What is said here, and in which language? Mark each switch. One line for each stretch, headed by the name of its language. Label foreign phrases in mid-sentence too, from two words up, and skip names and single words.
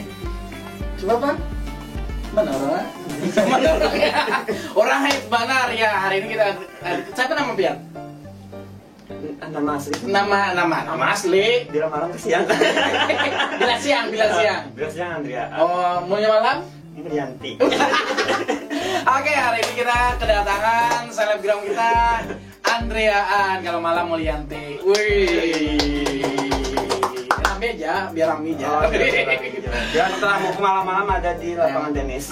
Indonesian: Coba Bang. Mana orangnya? Mana orangnya?
Banjar: Orang hits banar ya. Hari ini kita siapa nama Pian?
Indonesian: Nama asli. Nama asli. Bila malam ke siang. Bila siang. Bila siang Andrea. Oh, maunya malam? Yanti. Oke, hari ini kita kedatangan selebgram kita Andreaan. Kalau malam Mulyanti. Wih. Rame aja, biar rame aja. Oh, jangan setelah mau ke malam-malam ada di lapangan tenis.